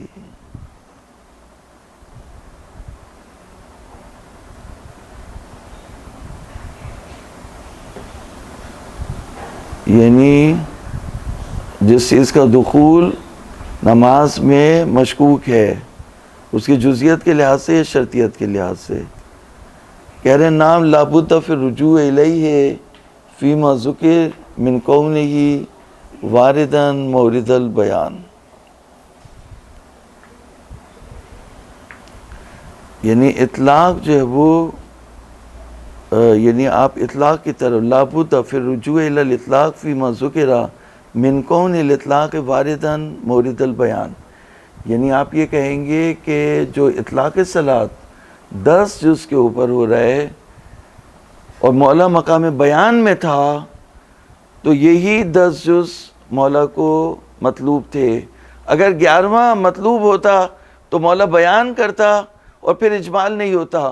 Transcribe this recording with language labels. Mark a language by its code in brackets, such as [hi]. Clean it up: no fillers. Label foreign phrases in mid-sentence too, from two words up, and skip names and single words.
[ur] یعنی جس چیز کا دخول نماز میں مشکوک ہے اس کی جزیت کے لحاظ سے یا شرطیت کے لحاظ سے، کہہ رہے ہیں نام [ar] لابد فی الرجوع الیہ فیما ذکر من کونہ واردن مورد البیان، [ur] یعنی اطلاق جو ہے وہ یعنی آپ اطلاق کی طرف لابد پھر [ar] رجوع الی الاطلاق فیما ذکر من کون الاطلاق واردن مورد البیان، [ur] یعنی آپ یہ کہیں گے کہ جو اطلاق صلاۃ 10 جز کے اوپر ہو رہا ہے اور مولا مقام بیان میں تھا، تو یہی 10 جز مولا کو مطلوب تھے۔ اگر 11واں مطلوب ہوتا تو مولا بیان کرتا اور پھر اجمال نہیں ہوتا۔